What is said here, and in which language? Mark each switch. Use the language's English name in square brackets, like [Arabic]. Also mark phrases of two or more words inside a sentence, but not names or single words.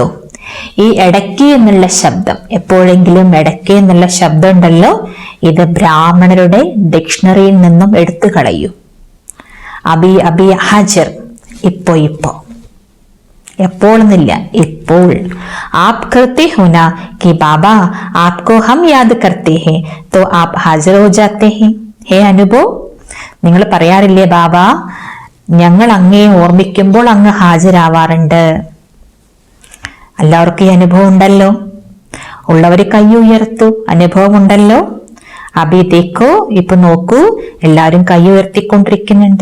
[Malayalam] ഈ ഇടയ്ക്ക് എന്നുള്ള ശബ്ദം, എപ്പോഴെങ്കിലും ഇടയ്ക്ക് എന്നുള്ള ശബ്ദം ഉണ്ടല്ലോ, ഇത് ബ്രാഹ്മണരുടെ ഡിക്ഷണറിയിൽ നിന്നും എടുത്തു കളയൂ. [Hindi] अभी अभी हाज़िर, [Malayalam] ഇപ്പോ ഇപ്പോ, എപ്പോഴെന്നില്ല, ഇപ്പോൾ. [Hindi] आप करते हो ना कि बाबा आपको हम याद करते हैं तो आप हाजिर हो जाते हैं. [Malayalam] ഹേ അനുഭവ്, നിങ്ങൾ പറയാറില്ലേ ബാബ ഞങ്ങൾ അങ്ങേ ഓർമ്മിക്കുമ്പോൾ അങ്ങ് ഹാജരാവാറുണ്ട്. എല്ലാവർക്കും ഈ അനുഭവം ഉണ്ടല്ലോ. ഉള്ളവര് കൈ ഉയർത്തു, അനുഭവം ഉണ്ടല്ലോ. [Hindi] अभी देखो, [Malayalam] ഇപ്പൊ നോക്കൂ, എല്ലാരും കൈ ഉയർത്തിക്കൊണ്ടിരിക്കുന്നുണ്ട്.